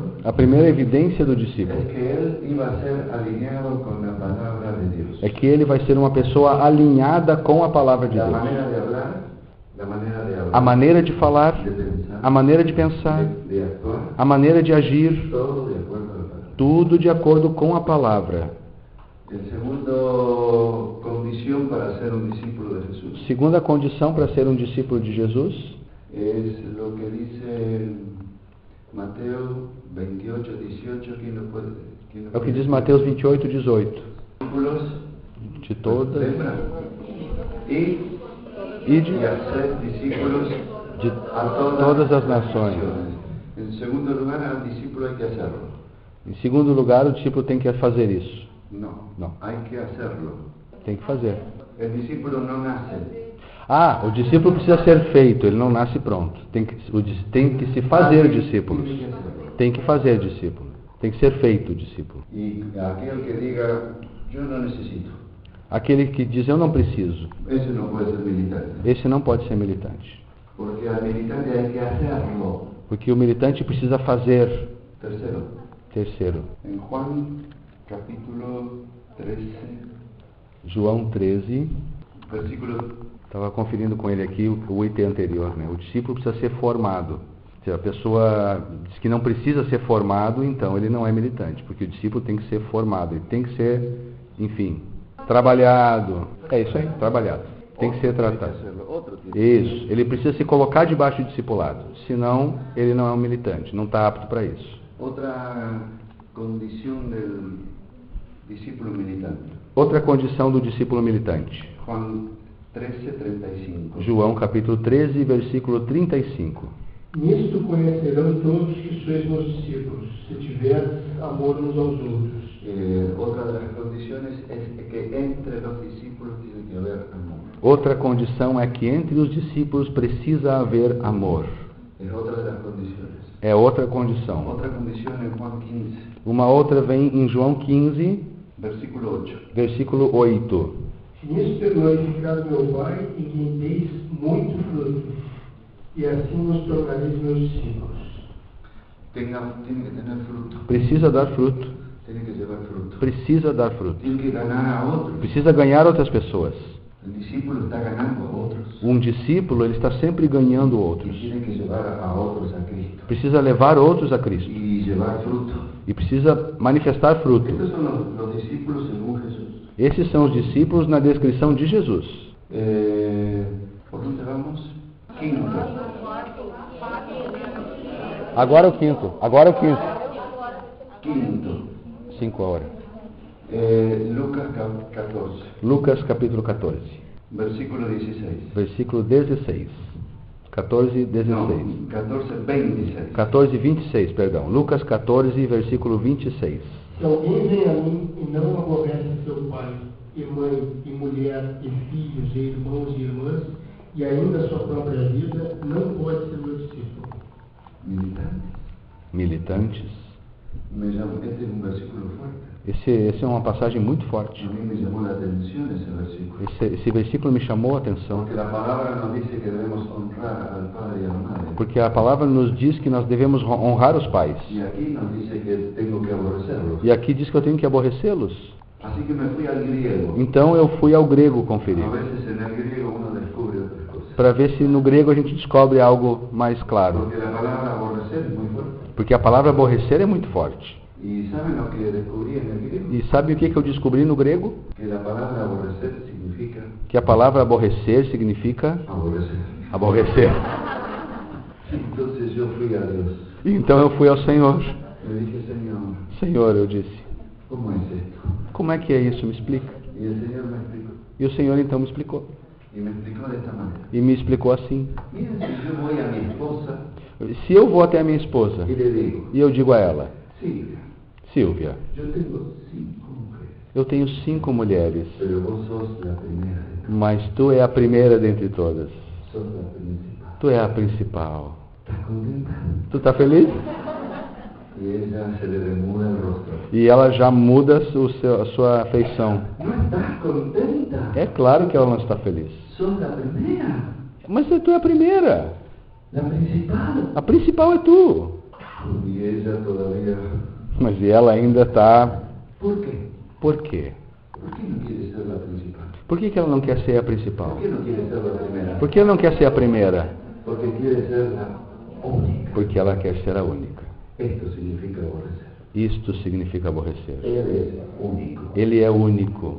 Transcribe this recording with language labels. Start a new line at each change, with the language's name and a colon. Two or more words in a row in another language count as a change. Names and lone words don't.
Portuguese: A primeira evidência do discípulo
Spanish: es que él iba a ser alineado con la palabra de Dios.
Portuguese: é que ele vai ser uma pessoa alinhada com a palavra de
Spanish: La
Portuguese: Deus.
Spanish: manera de hablar,
Portuguese: A maneira de falar,
Spanish: de pensar,
Portuguese: a maneira de pensar,
Spanish: de actuar,
Portuguese: a maneira de agir,
Spanish: todo de acuerdo a la palabra.
Portuguese: tudo de acordo com a palavra.
Spanish: El segundo condición para ser un discípulo de Jesús
Portuguese: Segunda condição para ser um discípulo de Jesus
Spanish: es lo que dice Mateo 28, 18, ¿quién lo puede?
Portuguese: é o que diz Mateus 28, 18.
Spanish: Discípulos De todas
Portuguese: lembra? Y e
Spanish: hacer discípulos de
Portuguese: a todas as nações.
Spanish: En segundo lugar, al discípulo hay que hacerlo.
Portuguese: Em segundo lugar, o discípulo tem que fazer isso.
Spanish: No, hay que hacerlo.
Portuguese: Tem que fazer.
Spanish: El discípulo no nace.
Portuguese: O discípulo precisa ser feito, ele não nasce pronto. Tem que se fazer discípulos.
Spanish: Tiene que hacerlo.
Portuguese: Tem que fazer discípulo. Tem que ser feito discípulo.
Spanish: Y aquel que diga, yo no necesito,
Portuguese: Aquele que diz, eu não preciso,
Spanish: ese no puede ser militante.
Portuguese: esse não pode ser militante.
Spanish: Porque al militante hay que hacerlo.
Portuguese: Porque o militante precisa fazer.
Spanish: Tercero,
Portuguese: Terceiro,
Spanish: en Juan capítulo 13, João 13, versículo,
Portuguese: estava conferindo com ele aqui o item anterior, né? O discípulo precisa ser formado. Se a pessoa diz que não precisa ser formado, então ele não é militante, porque o discípulo tem que ser formado, ele tem que ser, enfim, trabalhado. É isso aí, trabalhado. Tem que ser tratado. Isso, ele precisa se colocar debaixo do discipulado, senão ele não é um militante, não está apto para isso.
Spanish: Otra condición del discípulo militante.
Portuguese: Outra condição do discípulo militante.
Spanish: Juan 13, 35.
Portuguese: João capítulo 13, versículo 35. Nisto conhecerão todos que sois meus discípulos, se tiverdes amor uns aos outros.
Spanish: Otra de las condiciones es que entre los discípulos tiene que haber amor.
Portuguese: Outra condição é que entre os discípulos precisa haver amor.
Spanish: Es otra de las condiciones.
Portuguese: É outra condição.
Spanish: Otra condición en Juan 15,
Portuguese: Uma outra vem em João 15,
Spanish: versículo 8.
Portuguese: versículo 8. Nisto é glorificado meu Pai, em quem deis muito fruto, e assim nos tornareis meus discípulos.
Spanish: Tiene que tener fruto.
Portuguese: Precisa dar fruto.
Spanish: Tiene que llevar fruto.
Portuguese: Precisa dar fruto.
Spanish: Tiene que ganar a otros.
Portuguese: Precisa ganhar outras pessoas.
Spanish: El discípulo está ganando a otros.
Portuguese: Um discípulo, ele está sempre ganhando
Spanish: Y
Portuguese: outros.
Spanish: tiene que llevar a otros a Cristo.
Portuguese: Precisa levar outros a Cristo.
Spanish: Y llevar fruto.
Portuguese: E precisa manifestar fruto.
Spanish: Estos son los discípulos según Jesús.
Portuguese: Esses são os discípulos na descrição de Jesus.
Spanish: ¿Por dónde vamos? Quinto.
Portuguese: Agora o quinto. Agora o quinto.
Spanish: Quinto. 5 horas. Lucas 14,
Portuguese: Lucas capítulo 14.
Spanish: versículo 16.
Portuguese: Versículo 16. 14, 16.
Spanish: No, 14, 26.
Portuguese: 14, 26, perdão. Lucas 14, versículo 26. Se alguém vem a mim e não aborrece seu pai, e mãe, e mulher, e filhos, e irmãos e irmãs, e ainda a sua própria vida, não pode ser meu discípulo.
Spanish: Militantes.
Portuguese: Militantes.
Spanish: Este es un versículo fuerte.
Portuguese: Essa é uma passagem muito
Spanish: A
Portuguese: forte.
Spanish: mí me llamó la atención ese versículo.
Portuguese: Esse versículo me chamou a atenção.
Spanish: Porque la palabra nos dice que debemos honrar al padre y a la madre.
Portuguese: Porque a palavra nos diz que nós devemos honrar os pais.
Spanish: Y aquí nos dice que tengo que aborrecerlos.
Portuguese: E aqui diz que eu tenho que aborrecê-los.
Spanish: Así que me fui al griego.
Portuguese: Então eu fui ao grego conferir.
Spanish: A veces en el griego uno descubre otras cosas.
Portuguese: Para ver se no grego a gente descobre algo mais claro.
Spanish: Porque la palabra aborrecer es muy fuerte.
Portuguese: Porque a palavra aborrecer é muito forte.
Spanish: ¿Y saben lo que descubrí en el griego?
Portuguese: E sabe o que eu descobri no grego?
Spanish: Que la palabra aborrecer significa
Portuguese: Que a palavra aborrecer significa
Spanish: aborrecer.
Portuguese: aborrecer.
Spanish: Entonces yo fui a Dios.
Portuguese: Então eu fui ao Senhor.
Spanish: Le dije, Señor,
Portuguese: Senhor, eu disse,
Spanish: ¿cómo es esto?
Portuguese: como é que é isso?
Spanish: Me explica. Y el Señor me explicó.
Portuguese: E o Senhor então me explicou.
Spanish: Y me explicó de esta manera.
Portuguese: E me explicou assim.
Spanish: Miren, si yo voy a mi esposa
Portuguese: Se eu vou até a minha esposa
Spanish: y le digo,
Portuguese: e eu digo a ela,
Spanish: Silvia,
Portuguese: Silvia,
Spanish: yo tengo 5 mujeres,
Portuguese: eu tenho 5 mulheres,
Spanish: pero vos sos la primera de todas,
Portuguese: mas tu é a primeira dentre todas.
Spanish: sos la principal.
Portuguese: Tu é a principal.
Spanish: ¿Estás contenta?
Portuguese: Tu tá feliz?
Spanish: Y ella se le remuda el rostro.
Portuguese: E ela já muda a sua feição.
Spanish: ¿No estás contenta?
Portuguese: É claro que ela não está feliz.
Spanish: Sos la primera,
Portuguese: Mas tu é a primeira.
Spanish: la principal.
Portuguese: A principal é tu.
Spanish: Y ella todavía...
Portuguese: Mas e ela ainda está... ¿Por quê? Por quê?
Spanish: ¿Por qué no quiere ser la principal?
Portuguese: Por que ela não quer ser a principal?
Spanish: ¿Por qué no quiere ser la primera?
Portuguese: Por que ela não quer ser a primeira?
Spanish: Porque quiere ser la única.
Portuguese: Porque ela quer ser a única.
Spanish: Esto significa aborrecer.
Portuguese: Isto significa aborrecer.
Spanish: Él es único.
Portuguese: Ele é único.